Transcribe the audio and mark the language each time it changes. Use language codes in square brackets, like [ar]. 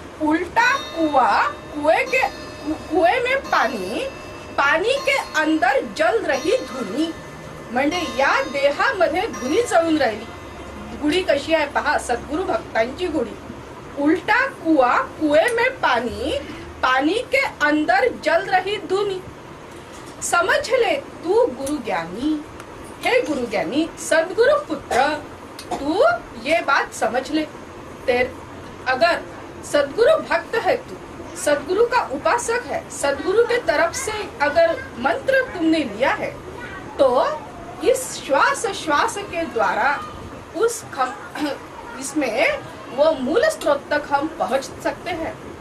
[hi] उल्टा कुआ, कुएं में पानी, पानी के अंदर जल रही धुनी। [mr] म्हणजे या देहामध्ये धुनी जळून राहिली। गुढी कशी आहे पहा, सद्गुरू भक्तांची गुढी। [hi] उल्टा कुआ, कुएं में पानी, पानी के अंदर जल रही धुनी। समझ ले तू गुरु ज्ञानी। हे गुरु ज्ञानी सद्गुरु पुत्र, तू ये बात समझ ले। तेर अगर सद्गुरु भक्त है तू, सद्गुरु का उपासक है, सद्गुरु के तरफ से अगर मंत्र तुमने लिया है, तो इस श्वास श्वास के द्वारा इसमें वो मूल स्रोत तक हम पहुंचते हैं।